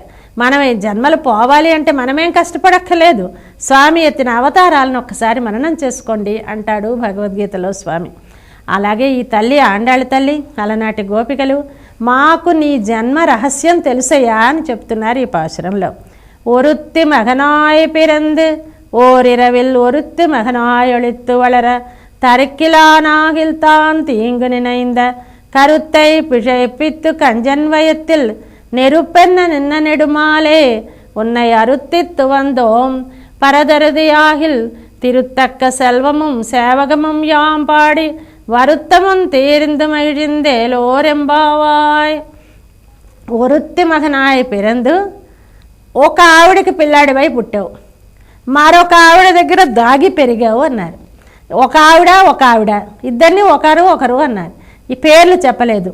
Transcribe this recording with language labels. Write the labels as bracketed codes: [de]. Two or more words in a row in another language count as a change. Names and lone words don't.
[te] మనం ఈ జన్మలు పోవాలి అంటే మనమేం కష్టపడక్కర్లేదు, స్వామి ఎత్తిన అవతారాలను ఒక్కసారి మననం చేసుకోండి అంటాడు భగవద్గీతలో స్వామి. అలాగే ఈ తల్లి ఆండాళ్ళ తల్లి అలనాటి గోపికలు మాకు నీ జన్మ రహస్యం తెలుసయ్యా అని చెప్తున్నారు ఈ పాశురంలో. [ta] ஒருத்தி மகனாய் பிறந்து ஓரிரவில் ஒருத்தி மகனாய் ஒழித்து வளர தரிக்கிலானாகில் தான் தீங்கு நினைந்த கருத்தை பிழைப்பித்து கஞ்சன் வயத்தில் நெருப்பென்ன நின்ன நெடுமாலே உன்னை அறுத்தித்து வந்தோம் பரதருதியாகில் திருத்தக்க செல்வமும் சேவகமும் யாம் பாடி வருத்தமும் தீர்ந்து మగిழ்ந்தేలోరెంబావాయ్. ஒருத்தி மகனாய் பிறந்து [te] ఒక ఆవిడకి పిల్లాడివై పుట్టావు, మరొక ఆవిడ దగ్గర దాగి పెరిగావు అన్నారు. ఒక ఆవిడ ఇద్దరిని ఒకరు అన్నారు. ఈ పేర్లు చెప్పలేదు.